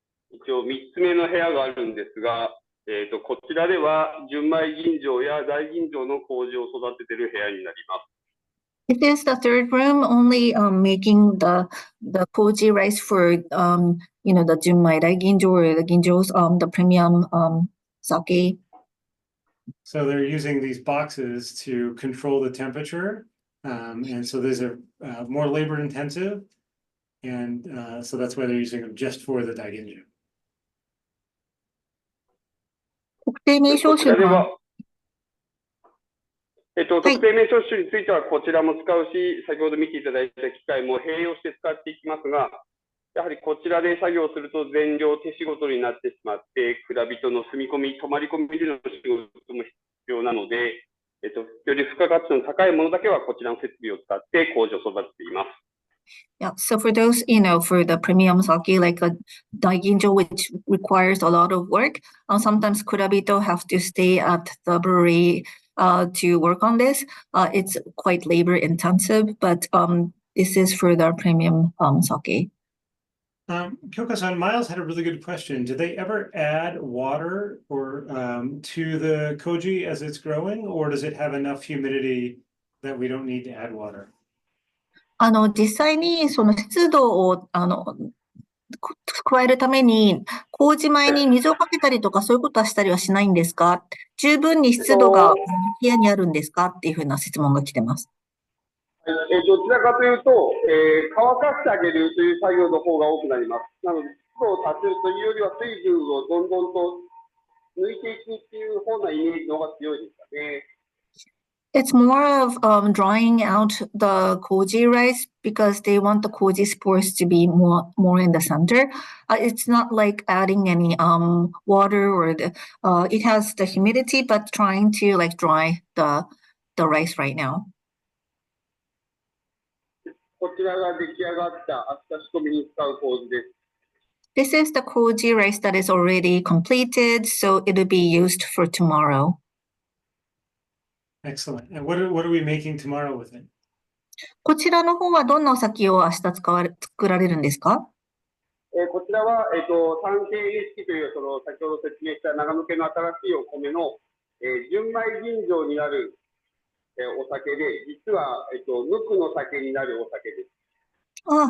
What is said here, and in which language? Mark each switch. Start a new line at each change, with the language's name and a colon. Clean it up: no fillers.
Japanese: 一応3つ目の部屋があるんですが、こちらでは純米吟醸や大吟醸の麹を育てている部屋になります。
English: It is the third room, only making the koji rice for the junmai daiginjo or the ginjos, the premium sake. So they're using these boxes to control the temperature, and so these are more labor intensive, and so that's why they're using them just for the daiginjo.
Japanese: 特定名称種が特定名称種についてはこちらも使うし、先ほど見ていただいた機械も併用して使っていきますが、やはりこちらで作業すると全量手仕事になってしまって、蔵人の住み込み、泊まり込みでの仕事も必要なので、より付加価値の高いものだけはこちらの設備を使って麹を育てています。
English: Yeah, so for those, for the premium sake, like a daiginjo, which requires a lot of work, sometimes kurabito have to stay at the brewery to work on this. It's quite labor intensive, but this is for the premium sake. Kyoka-san, Miles had a really good question. Do they ever add water or to the koji as it's growing, or does it have enough humidity that we don't need to add water?
Japanese: 実際にその湿度を加えるために麹米に水をかけたりとかそういうことはしたりはしないんですか？十分に湿度が部屋にあるんですかっていうふうな質問が来てます。どちらかというと、乾かしてあげるという作業の方が多くなります。なので、湿度を足すというよりは水分をどんどんと抜いていくっていう方なイメージの方が強いですかね。
English: It's more of drying out the koji rice because they want the koji spores to be more in the center. It's not like adding any water or it has the humidity, but trying to like dry the rice right now.
Japanese: こちらが出来上がった秋田仕込みに使う麹です。
English: This is the koji rice that is already completed, so it'll be used for tomorrow. Excellent. And what are we making tomorrow with it?
Japanese: こちらの方はどんなお酒を明日作られるんですか？こちらは、三景式という先ほど説明した長野県の新しいお米の、純米吟醸になる、お酒で、実は、無垢の酒になるお酒です。